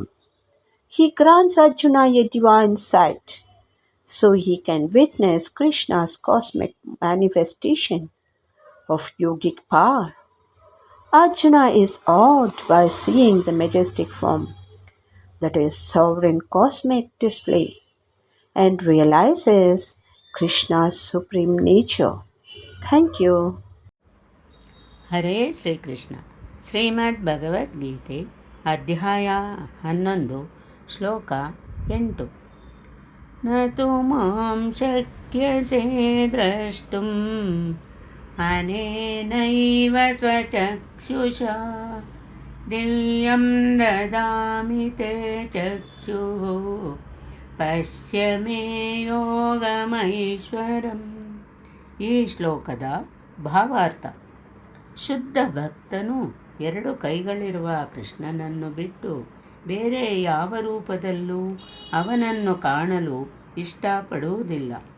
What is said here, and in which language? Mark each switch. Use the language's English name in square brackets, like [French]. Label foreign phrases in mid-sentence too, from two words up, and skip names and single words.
[English] He grants Arjuna a divine sight so he can witness Krishna's cosmic manifestation of yogic power. Arjuna is awed by seeing the majestic form, that is, sovereign cosmic display, and realizes Krishna's supreme nature. Thank you. [Kannada] ಹರೇ ಶ್ರೀಕೃಷ್ಣ. ಶ್ರೀಮದ್ ಭಗವದ್ಗೀತೆ ಅಧ್ಯಾಯ 11 ಶ್ಲೋಕ 8. [Sanskrit] न तु मां शक्यसे द्रष्टुं अनेनैव स्वचक्षुषा दिव्यं ददामि ते चक्षुः पश्य मे योगमैश्वरं. [Kannada] ಈ ಶ್ಲೋಕದ ಭಾವಾರ್ಥ: ಶುದ್ಧ ಭಕ್ತನು ಎರಡು ಕೈಗಳಿರುವ ಕೃಷ್ಣನನ್ನು ಬಿಟ್ಟು ಬೇರೆ ಯಾವ ರೂಪದಲ್ಲೂ ಅವನನ್ನು ಕಾಣಲು ಇಷ್ಟಪಡುವುದಿಲ್ಲ.